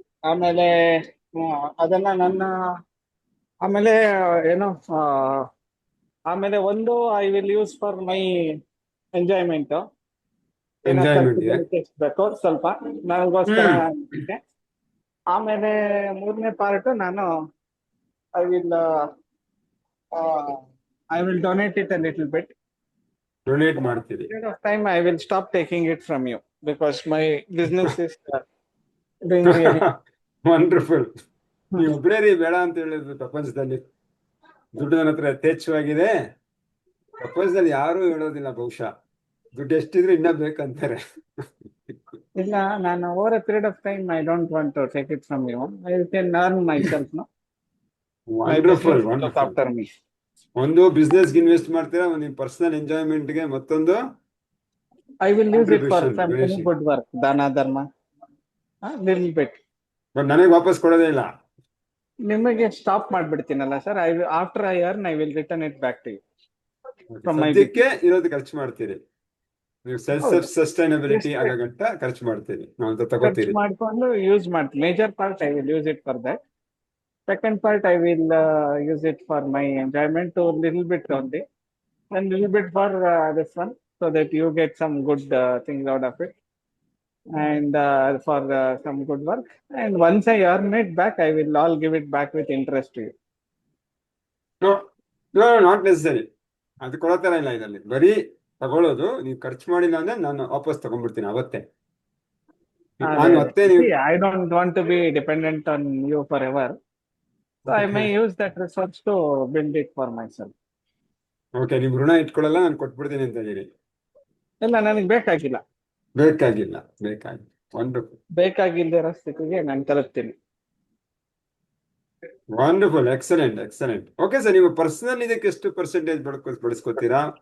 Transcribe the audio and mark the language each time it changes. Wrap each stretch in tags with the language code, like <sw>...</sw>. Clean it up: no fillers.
<kn>ಆಮೇಲೆ ಅದನ್ನ ನನ್ನ ಆಮೇಲೆ ಏನು ಆಮೇಲೆ ಒಂದು</kn> <en>I will use for my enjoyment.</en> <kn>ಏನೋ ಎಂಜಾಯ್ಮೆಂಟ್ ಇದೆ. ಖರ್ಚು ಬೇಕು ಸ್ವಲ್ಪ ನನಗೋಸ್ಕರ ಅನ್ಸುತ್ತೆ. ಆಮೇಲೆ ಮೂರನೇ ಪಾರ್ಟ್ ನಾನು</kn> <en>I will I will donate it a little bit.</en> <kn>Donate ಮಾಡ್ತೀರಿ.</kn> <en>Period of time I will stop taking it from you because my business is doing really. Wonderful.</en> <kn>ನೀವು ಒಬ್ಬರೇ ರೀ ಬೇಡ ಅಂತ ಹೇಳಿದ್ರು ಪ್ರಪಂಚದಲ್ಲಿ. ದುಡ್ಡು ನನ್ನ ಹತ್ರ ಯಥೇಚ್ಛವಾಗಿದೆ. ಪ್ರಪಂಚದಲ್ಲಿ ಯಾರೂ ಹೇಳೋದಿಲ್ಲ ಬಹುಶಃ. ದುಡ್ಡು ಎಷ್ಟಿದ್ರು ಇನ್ನ ಬೇಕಂತಾರೆ. ಇಲ್ಲ, ನಾನು</kn> <en>over a period of time I don't want to take it from you. I can earn myself, no? My wonderful, business will look wonderful. after me.</en> <kn>ಒಂದು ಬಿಸ್ನೆಸ್ಗೆ ಇನ್ವೆಸ್ಟ್ ಮಾಡ್ತೀರಾ, ಒಂದು ನಿಮ್ಮ ಪರ್ಸನಲ್ ಎಂಜಾಯ್ಮೆಂಟ್ಗೆ, ಮತ್ತೊಂದು</kn> <en>I will use it for Contribution, some donation. good work, dana dharma, little bit.</en> <kn>But ನನಗೆ ವಾಪಸ್ ಕೊಡೋದೇ ಇಲ್ಲ. ನಿಮಗೆ stop ಮಾಡ್ಬಿಡ್ತೀನಲ್ಲ sir.</kn> <en>After I earn I will return it back to you. From my</en> <kn>ಸದ್ಯಕ್ಕೆ ಇರೋದು ಖರ್ಚು ಮಾಡ್ತೀರಿ. ನೀವು ಸೆಲ್ಫ್ ಹೌದು.</kn> <en>sustainability Yes,</en> <kn>ಆಗಂಟ ಖರ್ಚು ಮಾಡ್ತೀರಿ, ನಾವು ಅಂತ ಖರ್ಚು ತಗೋತೀರಿ. ಮಾಡ್ಕೊಂಡು ಯೂಸ್ ಮಾಡ್ತೀನಿ.</kn> <en>Major part I will use it for that. Second part, I will use it for my enjoyment to little bit only, and little bit for this one, so that you get some good things out of it, and for some good work. And once I earn it back, I will all give it back with interest to you. No no, not necessary.</en> <kn>ಅದು ಕೊಡೋ ಥರ ಇಲ್ಲ ಇದರಲ್ಲಿ. ಬರೀ ತಗೊಳ್ಳೋದು. ನೀವು ಖರ್ಚು ಮಾಡಿಲ್ಲ ಅಂದ್ರೆ ನಾನು ವಾಪಸ್ ತಗೊಂಡ್ಬಿಡ್ತೀನಿ ಅವತ್ತೇ. ನಾನು ಮತ್ತೆ ನೀವು</kn> <en>See, I don't want to be dependent on you forever, so I may use that resource to build it for myself.</en> <kn>Okay, ನೀವು ಋಣ ಇಟ್ಕೊಳ್ಳಲ್ಲ, ನಾನು ಕೊಟ್ಬಿಡ್ತೀನಿ ಅಂತ ಹೇಳಿ. ಇಲ್ಲ, ನನಗೆ ಬೇಕಾಗಿಲ್ಲ. ಬೇಕಾಗಿಲ್ಲ. ವಂಡರ್ಫುಲ್, ಬೇಕಾಗಿಲ್ಲದಿರೋ ಸ್ಥಿತಿಗೆ ನಾನು ತಲುಪ್ತೀನಿ.</kn> <en>Wonderful, excellent.</en> <kn>ಓಕೆ ಸರ್, ನೀವು ಪರ್ಸನಲ್ ಇದಕ್ಕೆ ಎಷ್ಟು ಪರ್ಸೆಂಟೇಜ್ ಬಳಸ್ಕೊತೀರಾ?</kn>